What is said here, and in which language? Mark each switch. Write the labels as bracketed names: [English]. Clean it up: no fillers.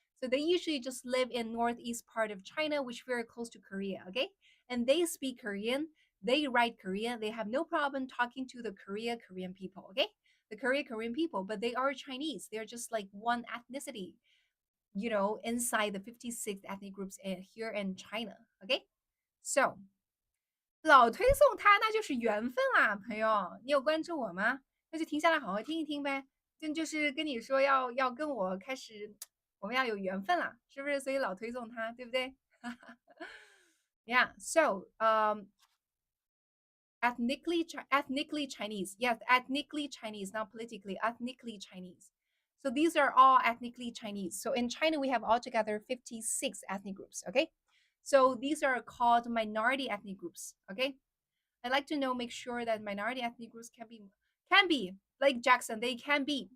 [English] So they usually just live in northeast part of China, which is very close to Korea, okay? And they speak Korean, they write Korean, they have no problem talking to the Korean people, okay? The Korean people, but they are Chinese. They're just like one ethnicity, inside the 56 ethnic groups here in China, okay? [Chinese] So 老推送他那就是缘分啦，朋友，你有关注我吗？那就停下来好好听一听呗。就是跟你说要跟我开始，我们要有缘分啦，是不是？所以老推送他，对不对？Yeah. [English] So ethnically Chinese. Yes, ethnically Chinese, not politically. Ethnically Chinese. So these are all ethnically Chinese. So in China, we have altogether 56 ethnic groups. Okay. So these are called minority ethnic groups. Okay. I like to know, make sure that minority ethnic groups can be like Jackson. They can be.